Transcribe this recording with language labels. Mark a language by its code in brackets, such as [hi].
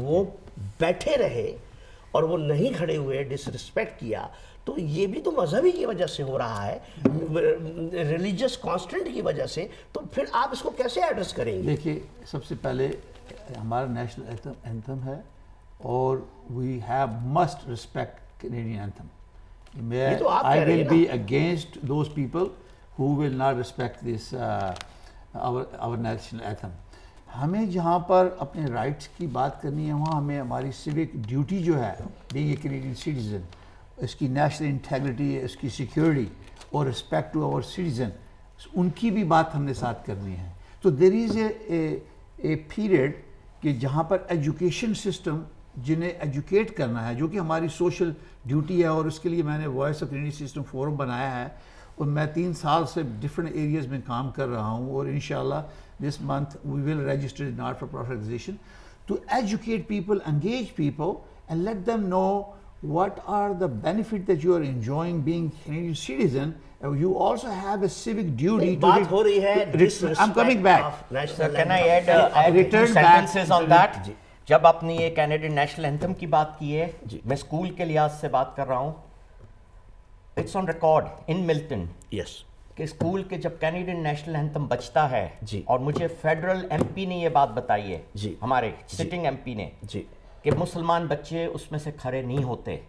[ur] وہ بیٹھے رہے اور وہ نہیں کھڑے ہوئے, ڈس رسپیکٹ کیا, تو یہ بھی تو مذہبی کی وجہ سے ہو رہا ہے, ریلیجس کانسٹنٹ کی وجہ سے. تو پھر آپ اس کو کیسے ایڈریس کریں گے؟ دیکھیے سب سے پہلے ہمارا نیشنل اینتھم ہے اور [en] We have must respect Canadian anthem. I will be against those people who will not respect this our national anthem. [ur] ہمیں جہاں پر اپنے رائٹس کی بات کرنی ہے وہاں ہمیں ہماری سیوک ڈیوٹی جو ہے [en] being a Canadian citizen, [ur] اس کی نیشنل انٹیگریٹی, اس کی سیکیورٹی اور رسپیکٹ ٹو آور سٹیزن, ان کی بھی بات ہم نے ساتھ کرنی ہے. تو [en] there is a period [ur] کہ جہاں پر ایجوکیشن سسٹم جنہیں ایجوکیٹ کرنا ہے, جو کہ ہماری سوشل ڈیوٹی ہے, اور اس کے لیے میں نے voice of Canadian system forum بنایا ہے اور میں 3 سال سے ڈفرینٹ ایریاز میں کام کر رہا ہوں, اور انشاءاللہ [en] this month we will register a not-for-profit organization to educate people, engage people and let them know what are the benefits that you are enjoying being Canadian citizen. You also have a civic duty to [ur] بات ہو رہی ہے [en] I'm coming back. Sir, can I add two sentences on that? [ur] جب آپ نے یہ Canadian national anthem کی بات کی ہے, میں اسکول کے لحاظ سے بات کر رہا ہوں. [en] it's on record in Milton yes [ur] کہ اسکول کے جب کینیڈین نیشنل اینتھم بچتا ہے, اور مجھے فیڈرل ایم پی نے یہ بات بتائی ہے, ہمارے سٹنگ ایم پی نے, کہ مسلمان بچے اس میں سے کھڑے نہیں ہوتے